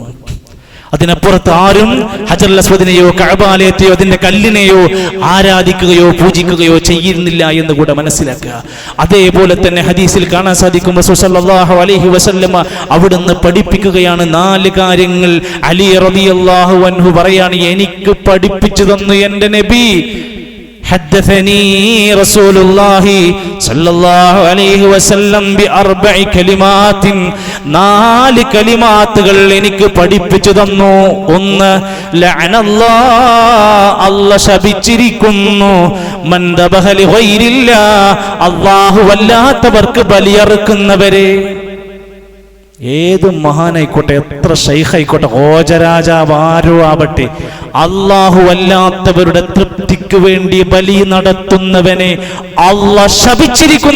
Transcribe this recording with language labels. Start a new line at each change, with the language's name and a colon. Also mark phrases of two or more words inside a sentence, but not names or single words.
Malayalam: അതിനപ്പുറത്ത് ആരും ഹജറുൽ അസ്വദിനെയോ കഅബാലയത്തെയോ അതിന്റെ കല്ലിനെയോ ആരാധിക്കുകയോ പൂജിക്കുകയോ ചെയ്യുന്നില്ല എന്ന് കൂടെ മനസ്സിലാക്കുക. അതേപോലെ തന്നെ ഹദീസിൽ കാണാൻ സാധിക്കും, റസൂൽ
Arabic: صلى الله عليه وسلم
Malayalam: അവിടുന്ന് പഠിപ്പിക്കുകയാണ് 4 കാര്യങ്ങൾ. അലി
Arabic: رضي الله عنه
Malayalam: പറയാണ്, എനിക്ക് പഠിപ്പിച്ചു തന്നു എൻ്റെ നബി.
Arabic: حدثني رسول الله صلى الله عليه وسلم بأربع كلمات,
Malayalam: 4 കലിമാത്തുകൾ എനിക്ക് പഠിപ്പിച്ചു തന്നു. 1, ലഅനല്ലാഹ്, അല്ലാഹ് ശപിച്ചിരിക്കുന്നു,
Arabic: من ذبح لغير الله,
Malayalam: അല്ലാഹു അല്ലാത്തവർക്ക് ബലിയറുക്കുന്നവരെ. ഏത് മഹാനായിക്കോട്ടെ, എത്ര ശൈഖായിക്കോട്ടെ, ഹോജരാജാവ് ആരോ ആവട്ടെ, അല്ലാഹു അല്ലാത്തവരുടെ തൃപ്തിക്ക് വേണ്ടി ബലി നടത്തുന്നവനെ അല്ലാഹ് ശപിച്ചിരിക്കുന്നു.